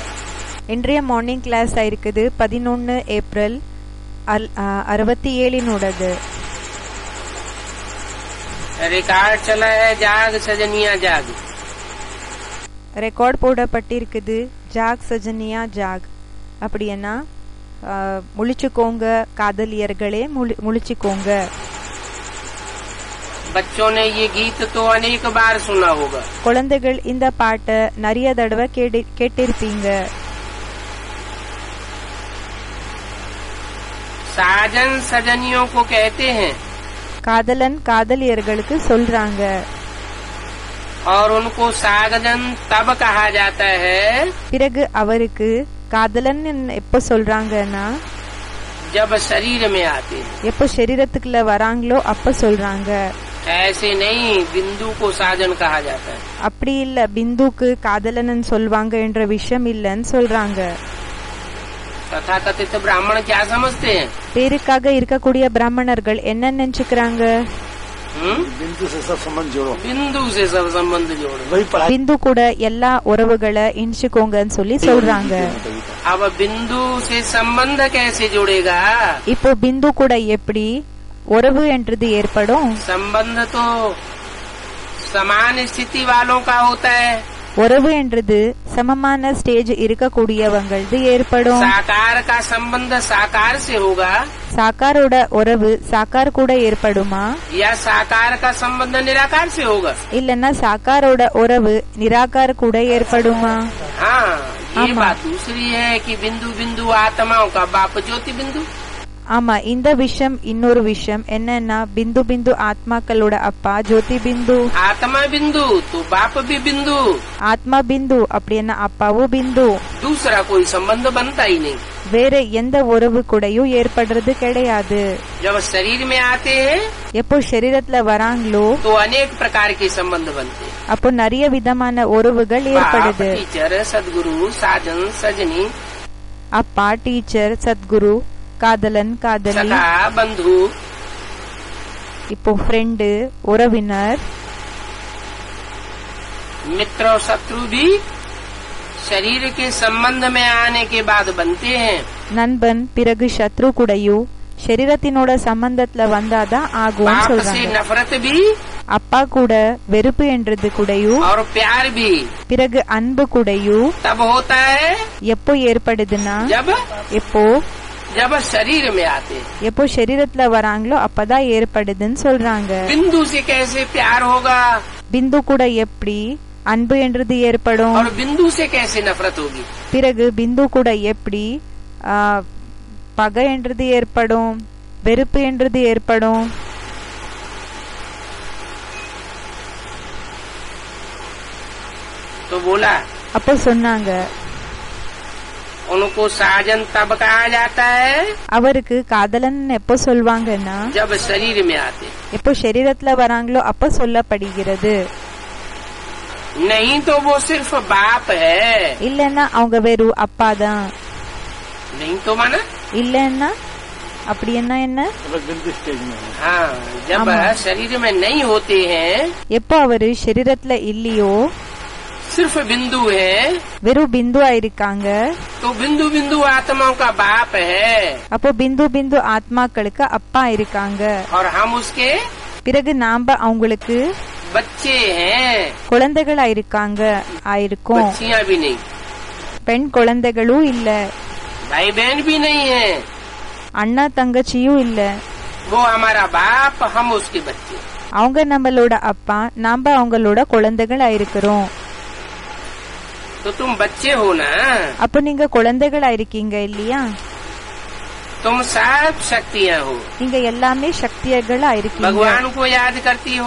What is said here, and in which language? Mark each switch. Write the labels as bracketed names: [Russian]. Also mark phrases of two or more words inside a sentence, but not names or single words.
[Tamil] இன்றைய [English] morning class [Tamil] ஆயிருக்குது 11 ஏப்ரல் 67 [Hindi] रिकॉर्ड चला है जाग सजनिया जाग. [Tamil] ரெக்கார்ட் போடப்பட்டிருக்குது [Hindi] जाग सजनिया जाग. [Tamil] அப்படின்னா முழிச்சுக்கோங்க காதலியர்களே, முழிச்சுக்கோங்க. [Hindi] बच्चों ने ये गीत तो अनेक बार सुना होगा. [Tamil] குழந்தைகள் இந்த பாட்டை நிறைய தடவை கேட்டிருப்பீங்க. [Hindi] साजन सजनियों को कहते हैं. [Tamil] காதலன் காதலியர்களுக்கு சொல்றாங்க. [Hindi] और उनको साजन तब कहा जाता है [Tamil] பிறகு அவருக்கு காதலன் எப்ப சொல்றாங்கன்னா [Hindi] जब शरीर में आते हैं. [Tamil] எப்போ சரீரத்துக்குள்ள வராங்களோ அப்ப சொல்றாங்க. [Hindi] ऐसे नहीं बिंदु को साजन कहा जाता है. [Tamil] அப்படி இல்ல பிந்துக்கு காதலன் சொல்வாங்க என்ற விஷயம் இல்லன்னு சொல்றாங்க. [Hindi] तथा कथित ब्राह्मण क्या समझते हैं? [Tamil] பேருக்காக இருக்கக்கூடிய பிராமணர்கள் என்ன நினைச்சுக்கிறாங்க? [Hindi] बिंदु से सब संबंध जोड़ो. बिंदु से सब संबंध जोड़ो. वही पढ़ाई. [Tamil] பிந்து கூட எல்லா உறவுகளை இணைச்சுக்கோங்கன்னு சொல்றாங்க. [Hindi] अब बिंदु से संबंध कैसे जुड़ेगा? [Tamil] இப்போ பிந்து கூட எப்படி உறவு என்றது ஏற்படும்? [Hindi] संबंध तो समान स्थिति वालों का होता है. [Tamil] உறவு என்றது சமமான ஸ்டேஜ் இருக்கக்கூடியவங்களது ஏற்படும். [Hindi] साकार का संबंध साकार से होगा [Tamil] சாக்காரோட உறவு சாக்கார் கூட ஏற்படுமா? [Hindi] या साकार का संबंध निराकार से होगा? [Tamil] இல்லன்னா சாக்காரோட உறவு நிராகார் கூட ஏற்படுமா? [Hindi] हाँ, ये [Tamil] आमा। [Hindi] बात दूसरी है कि बिंदु बिंदु आत्माओं का बाप ज्योति बिंदु. [Tamil] ஆமா, இந்த விஷயம் இன்னொரு விஷயம் என்னன்னா பிந்து பிந்து ஆத்மாக்களோட அப்பா ஜோதி பிந்து. [Hindi] आत्मा बिंदु तो बाप भी बिंदु. [Tamil] ஆத்மா பிந்து அப்படின்னா அப்பாவும் பிந்து. [Hindi] दूसरा कोई संबंध बनता ही नहीं. [Tamil] வேற எந்த உறவு கூடயும் ஏற்படுறது கிடையாது. [Hindi] जब शरीर में आते हैं [Tamil] எப்போ சரீரத்துல வராங்களோ [Hindi] तो अनेक प्रकार के संबंध बनते हैं. [Tamil] அப்போ நிறைய விதமான உறவுகள் [Hindi] बाप, [Tamil] ஏற்படுது. [Hindi] टीचर, सदगुरु, साजन, सजनी, [Tamil] அப்பா, டீச்சர், சத்குரு, காதலன், காதலி, [Hindi] सखा, बंधु, [Tamil] இப்போ ஃப்ரெண்டு, உறவினர், [Hindi] मित्र और शत्रु भी शरीर के संबंध में आने के बाद बनते हैं. [Tamil] நண்பன், பிறகு சத்ரு கூடயும் சரீரத்தினோட சம்பந்தத்துல வந்தாதான் ஆகும் [Hindi] बाप से [Tamil] சொல்றாங்க. [Hindi] नफरत भी [Tamil] அப்பா கூட வெறுப்பு என்றது கூடயும் [Hindi] और प्यार भी [Tamil] பிறகு அன்பு கூடயும் [Hindi] तब होता है [Tamil] எப்போ ஏற்படுதுன்னா எப்போ [Hindi] जब शरीर में आते हैं. [Tamil] எப்போ சரீரத்துல வராங்களோ அப்பதான் ஏற்படுதுன்னு சொல்றாங்க. [Hindi] बिंदु से कैसे प्यार होगा [Tamil] பிந்து கூட எப்படி அன்பு என்றது ஏற்படும்? [Hindi] और बिंदु से कैसे नफरत होगी? [Tamil] பிறகு பிந்து கூட எப்படி பகை என்றது ஏற்படும், வெறுப்பு என்றது ஏற்படும்? [Hindi] तो बोला [Tamil] அப்போ சொன்னாங்க [Hindi] उनको साजन तब कहा जाता है [Tamil] அவருக்கு காதலன் எப்போ சொல்வாங்கன்னா [Hindi] जब शरीर में आते हैं. [Tamil] எப்போ சரீரத்துல வராங்களோ அப்ப சொல்லப்படுகிறது. [Hindi] नहीं तो वो सिर्फ बाप है. [Tamil] இல்லன்னா அவங்க வெறும் அப்பா தான். [Hindi] नहीं तो माना [Tamil] இல்லன்னா அப்படி என்ன? [Hindi] बिंदु स्टेज में है. हाँ, जब [Tamil] आमा। [Hindi] शरीर में नहीं होते हैं [Tamil] எப்போ அவரு சரீரத்துல இல்லையோ [Hindi] सिर्फ बिंदु है [Tamil] வெறும் பிந்துவா இருக்காங்க, [Hindi] तो बिंदु बिंदु आत्माओं का बाप है [Tamil] அப்போ பிந்து பிந்து ஆத்மாக்களுக்கு அப்பா இருக்காங்க. [Hindi] और हम उसके [Tamil] பிறகு நாம அவங்களுக்கு [Hindi] बच्चे हैं. [Tamil] குழந்தைகளா இருக்காங்க ஆயிருக்கும். [Hindi] बच्चियां भी नहीं, [Tamil] பெண் குழந்தைகளும் இல்ல, [Hindi] भाई बहन भी नहीं है. [Tamil] அண்ணா தங்கச்சியும் இல்ல. [Hindi] वो हमारा बाप, हम उसके बच्चे. [Tamil] அவங்க நம்மளோட அப்பா, நாம அவங்களோட குழந்தைகளா இருக்கிறோம். [Hindi] तो तुम बच्चे हो ना, [Tamil] அப்போ நீங்க குழந்தைகளா இருக்கீங்க இல்லையா? [Hindi] तुम सब शक्तियाँ हो. [Tamil] நீங்க எல்லாமே சக்திகளா இருக்கீங்க. [Hindi] भगवान को याद करती हो.